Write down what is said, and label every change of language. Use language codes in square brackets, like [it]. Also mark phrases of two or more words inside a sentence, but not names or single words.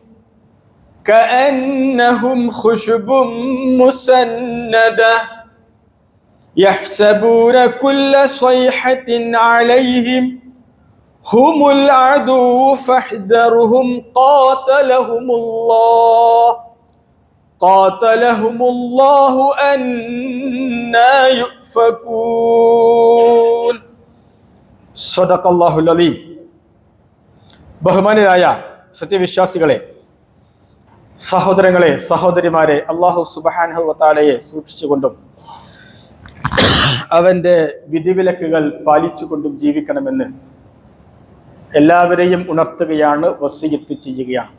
[ar] كأنهم خشب مسندة يحسبون كل صيحة عليهم هم العدو فاحذرهم قاتلهم الله أنى يؤفكون. صدق الله العظيم. [ml] ബഹുമാനരായ സത്യവിശ്വാസികളെ, സഹോദരങ്ങളെ, സഹോദരിമാരെ, [ar] الله سبحانه وتعالى [ml] സൂക്ഷിച്ചുകൊണ്ടും അവൻ്റെ വിധിവിലക്കുകൾ പാലിച്ചുകൊണ്ടും ജീവിക്കണമെന്ന് എല്ലാവരെയും ഉണർത്തുകയാണ്, വസിയത്ത് ചെയ്യുകയാണ്.